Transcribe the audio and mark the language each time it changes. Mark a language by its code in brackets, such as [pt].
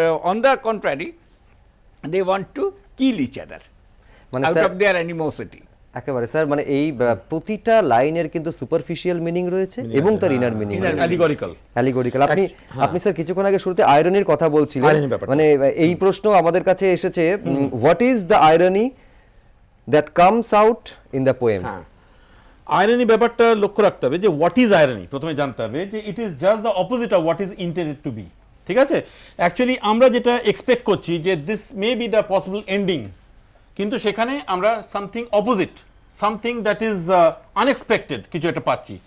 [en] On the contrary, they want to kill each other [bn] মানে [en] out [bn] sir [en] of their animosity. [bn] একেবারে sir, মানে এই প্রতিটা লাইনের কিন্তু সুপারফিশিয়াল মিনিং রয়েছে এবং তার ইনার মিনিং, [en] Allegorical. Allegorical. [bn] আপনি স্যার কিছুক্ষণ আগে শুরুতে আয়রনির কথা বলছিলেন, Irony ব্যাপারটা। মানে এই প্রশ্ন আমাদের কাছে এসেছে, [en] What is the irony that comes out in the poem. [bn] হ্যাঁ, আয়রনি ব্যাপারটা লক্ষ্য রাখতে হবে যে [en] what is irony, [bn] প্রথমে জানতে হবে যে [en] It is just the opposite of what is intended to be. [bn] ঠিক আছে, অ্যাকচুয়ালি আমরা যেটা এক্সপেক্ট করছি যে [en] this may be the possible ending, [bn] কিন্তু সেখানে আমরা [en] something opposite, something that is unexpected [bn] কিছু একটা পাচ্ছি।